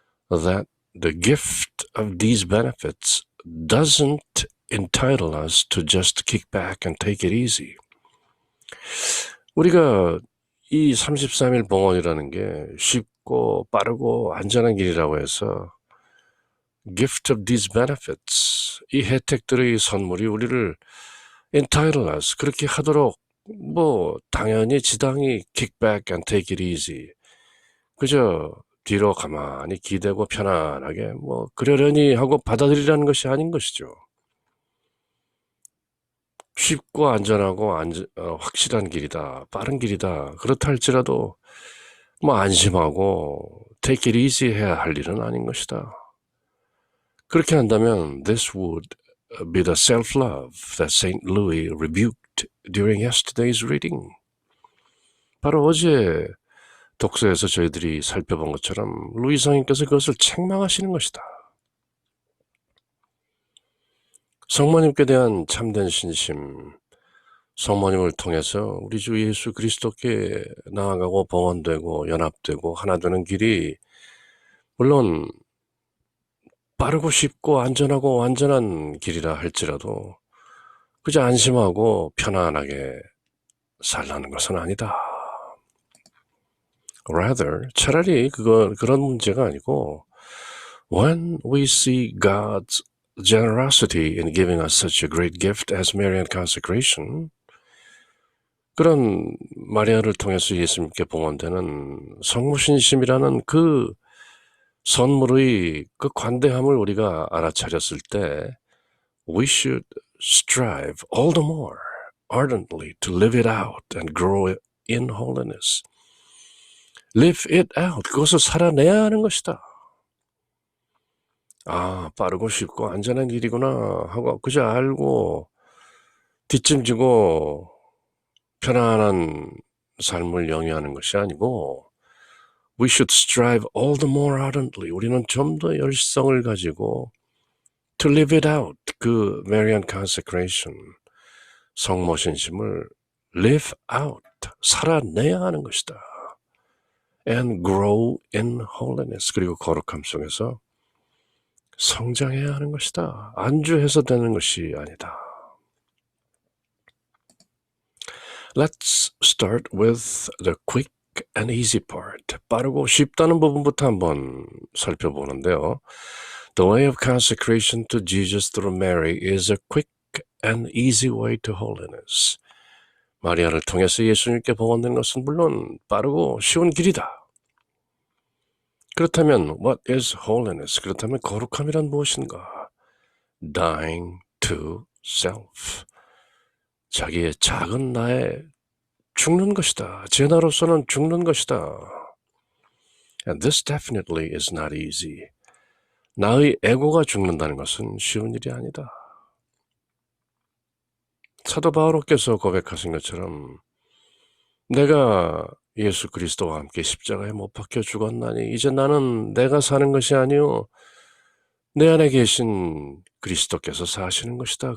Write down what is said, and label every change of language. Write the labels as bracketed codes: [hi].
[en] That the gift of these benefits doesn't entitle us to just kick back and take it easy. [ko] 우리가 이 33일 봉헌이라는 게 쉽고 빠르고 안전한 길이라고 해서 [en] gift of these benefits, [ko] 이 혜택들의 선물이 우리를 [en] entitle us, [ko] 그렇게 하도록 당연히 지당히 [en] kick back and take it easy, [ko] 그저 뒤로 가만히 기대고 편안하게 그러려니 하고 받아들이라는 것이 아닌 것이죠. 쉽고 안전하고 확실한 길이다, 빠른 길이다, 그렇다 할지라도 안심하고 [en] take it easy [ko] 해야 할 일은 아닌 것이다. 그렇게 한다면 [en] this would be the self-love that Saint Louis rebuked during yesterday's reading. [ko] 바로 어제 독서에서 저희들이 살펴본 것처럼 루이 성인께서 그것을 책망하시는 것이다. 성모님께 대한 참된 신심, 성모님을 통해서 우리 주 예수 그리스도께 나아가고 봉헌되고 연합되고 하나 되는 길이 물론 빠르고 쉽고 안전하고 완전한 길이라 할지라도 그저 안심하고 편안하게 살라는 것은 아니다. [en] Rather, [ko] 차라리 그런 문제가 아니고, [en] when we see God's generosity in giving us such a great gift as Marian consecration, [ko] 그런 마리아를 통해서 예수님께 봉헌되는 성모신심이라는 그 선물의 그 관대함을 우리가 알아차렸을 때 [en] we should strive all the more ardently to live it out and grow in holiness. Live it out. [ko] 그것을 살아내야 하는 것이다. 아, 빠르고 쉽고 안전한 길이구나 하고 그저 알고 뒷짐지고 편안한 삶을 영위하는 것이 아니고 [en] we should strive all the more ardently. [ko] 우리는 좀 더 열성을 가지고 [en] to live it out. [ko] 그 Marian consecration, 성모신심을 [en] live out, [ko] 살아내야 하는 것이다. [en] And grow in holiness. [ko] 그리고 거룩함 속에서 성장해야 하는 것이다. 안주해서 되는 것이 아니다. [en] Let's start with the quick and easy part. [ko] 빠르고 쉽다는 부분부터 한번 살펴보는데요. [en] The way of consecration to Jesus through Mary is a quick and easy way to holiness. [ko] 마리아를 통해서 예수님께 봉헌된 것은 물론 빠르고 쉬운 길이다. 그렇다면 [en] what is holiness? [ko] 그렇다면 거룩함이란 무엇인가? [en] Dying to self. [ko] 자기의 작은 나에 죽는 것이다. 제 나로서는 죽는 것이다. [en] And this definitely is not easy. [ko] 나의 에고가 죽는다는 것은 쉬운 일이 아니다. 사도 바오로께서 고백하신 것처럼 내가 예수 그리스도와 함께 십자가에 못 박혀 죽었나니 이제 나는 내가 사는 것이 아니요 내 안에 계신 그리스도께서 사시는 것이다.